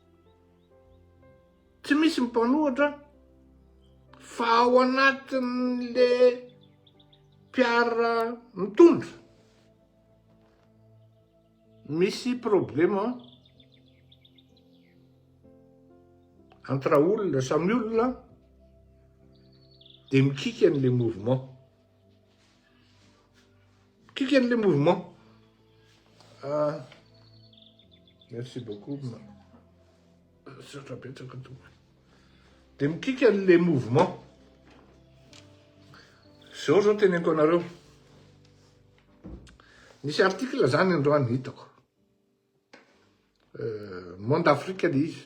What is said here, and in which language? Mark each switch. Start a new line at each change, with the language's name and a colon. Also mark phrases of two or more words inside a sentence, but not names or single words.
Malagasy: Tsy misy mpanohatra fa ao anatin'le mpiara mitondra misy problema entre olona samy olona dia mikika an'le mouvement. Mikika an'le mouvement.
French: Merci beaucoup.
Malagasy: Dia mikika an'le mouvement. Zao zao teneniko anareo. Nisy article zany androany hitako. Monde Afrique le izy.